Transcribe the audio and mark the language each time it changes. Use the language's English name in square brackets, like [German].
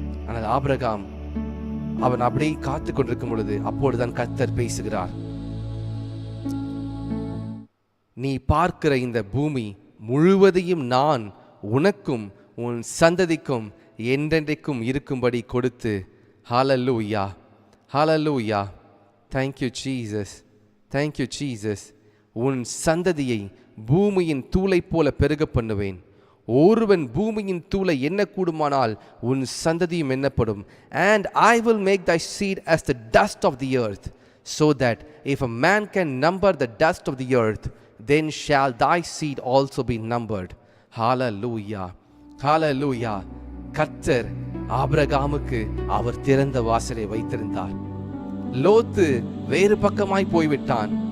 [Tamil] ஆனால் ஆபிரகாம் அவன் அப்படியே காத்து கொண்டிருக்கும் பொழுது அப்பொழுதுதான் கர்த்தர் பேசுகிறார், நீ பார்க்கிற இந்த பூமி முழுவதையும் நான் உனக்கும் உன் சந்ததிக்கும் என்றென்றைக்கும் இருக்கும்படி கொடுத்து. ஹல்லேலூயா, ஹல்லேலூயா. [English] Thank you Jesus, thank you Jesus. [Tamil] உன் சந்ததியை பூமியின் தூளை போல பெருக பண்ணுவேன். ஒருவன் பூமியின் தூளை எண்ண கூடுமானால் உன் சந்ததியும் எண்ணப்படும். [English] And I will make thy seed as the dust of the earth, so that if a man can number the dust of the earth, then shall thy seed also be numbered. Hallelujah, hallelujah. [Tamil] கர்த்தர் ஆபிரகாமுக்கு அவர் திறந்த வாசலை வைத்திருந்தார். லோத்து வேறு பக்கமாய் போய்விட்டான்.